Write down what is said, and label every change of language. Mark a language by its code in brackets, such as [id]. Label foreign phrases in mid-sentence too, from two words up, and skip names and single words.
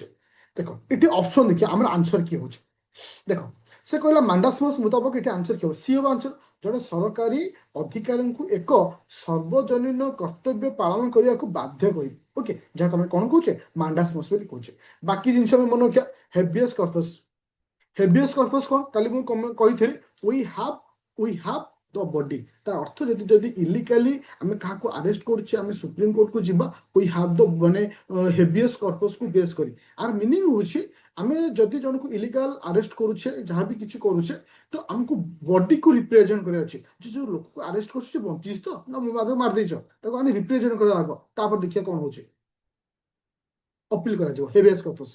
[or] ଦେଖ ଏଠି ଅପସନ ଦେଖିବା ଆମର ଆନ୍ସର କିଏ ହଉଛି। ଦେଖ ସେ କହିଲା ମାଣ୍ଡାସମସ୍ ମୁତାବକ ଏଠି ଆନ୍ସର କିଏ ହବ? ସି ହବ ଆନ୍ସର। ଜଣେ ସରକାରୀ ଅଧିକାରୀଙ୍କୁ ଏକ ସର୍ବଜନୀନ କର୍ତ୍ତବ୍ୟ ପାଳନ କରିବାକୁ ବାଧ୍ୟ କରିବ। ଓକେ, ଯାହାକୁ ଆମେ କଣ କହୁଛେ? ମାଣ୍ଡାସମସ୍ ବୋଲି କହୁଛେ। ବାକି ଜିନିଷ ଆମେ ମନେ ରଖିବା। [la] habeas corpus. habeas corpus [or] କଣ? କାଲି ମୁଁ କହିଥିଲି [en] we have the body. [or] ତାର ଅର୍ଥ ଯଦି ଯଦି ଇଲିଗାଲି ଆମେ କାହାକୁ ଆରେଷ୍ଟ କରୁଛେ, ଆମେ ସୁପ୍ରିମକୋର୍ଟକୁ ଯିବା [en] we have the [or] ମାନେ [la] habeas corpus [or] ବେସ୍ କରି। ଆର ମିନିଂ ହଉଛି ଆମେ ଯଦି ଜଣକୁ [en] illegal arrest [or] କରୁଛେ, ଯାହା ବି କିଛି କରୁଛେ, ତ ଆମକୁ ବଡିକୁ ରିପ୍ରେଜେଣ୍ଟ କରିବାର ଅଛି ଯେ ଯୋଉ ଲୋକକୁ ଆରେଷ୍ଟ କରୁଛୁ ସେ ବଞ୍ଚିଛି ତ ନା ତାକୁ ମାରିଦେଇଛ, ତାକୁ ଆମେ ରିପ୍ରେଜେଣ୍ଟ କରିବା ଆଗ, ତାପରେ ଦେଖିବା କଣ ହଉଛି, ଅପିଲ କରାଯିବ [la] habeas corpus.